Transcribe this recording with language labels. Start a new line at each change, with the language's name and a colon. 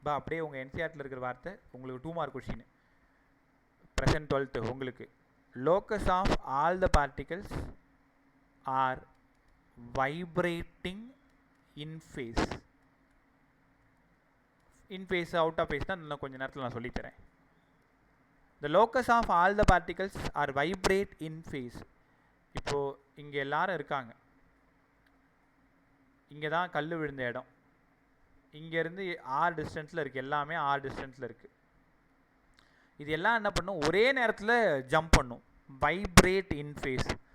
Tamil: அப்படியே உங்கள் என்சிஆர்டில் இருக்கிற வார்த்தை உங்களுக்கு 2 மார்க் கொஷின் ப்ரெசன்ட் 12th உங்களுக்கு.
English: Locus of all the particles are vibrating in phase.
Tamil: In face out of face தான் இன்னும் கொஞ்சம் நேரத்தில் நான் சொல்லித்தரேன்.
English: The locus of all the particles are vibrate in phase.
Tamil: இப்போது இங்கே எல்லாரும் இருக்காங்க, இங்கே தான் கல் விழுந்த இடம். இங்கேருந்து R டிஸ்டன்ஸில் இருக்குது, எல்லாமே R டிஸ்டன்ஸில் இருக்குது. இது எல்லாம் என்ன பண்ணும்? ஒரே நேரத்தில் ஜம்ப் பண்ணும், வைப்ரேட் இன் ஃபேஸ்.